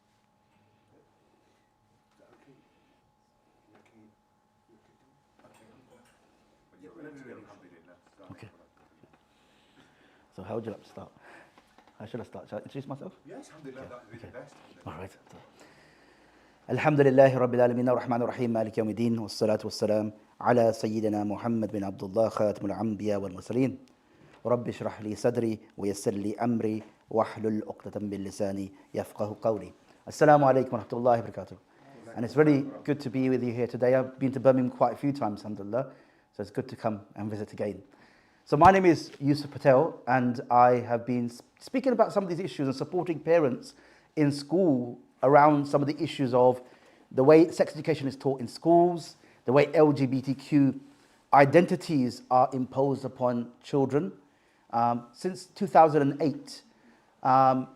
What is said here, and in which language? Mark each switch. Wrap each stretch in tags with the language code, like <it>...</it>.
<en>When you're ready to get alhamdulillah. Okay. So how would you like to start? How should I start? Shall I introduce myself? Yes, alhamdulillah, that would be the best. All right.</en> <ar>الحمد لله رب العالمين الرحمن الرحيم مالك يوم الدين والصلاة والسلام على سيدنا محمد بن عبد الله خاتم الأنبياء والمرسلين رب اشرح لي صدري ويسر لي أمري واحلل عقدة من لساني يفقه قولي. Assalamu alaikum wa rahmatullahi wa barakatuh.</ar> <en>And it's really good to be with you here today. I've been to Birmingham quite a few times, alhamdulillah, so it's good to come and visit again. So my name is Yusuf Patel, and I have been speaking about some of these issues and supporting parents in school around some of the issues of the way sex education is taught in schools, the way LGBTQ identities are imposed upon children since 2008.</en>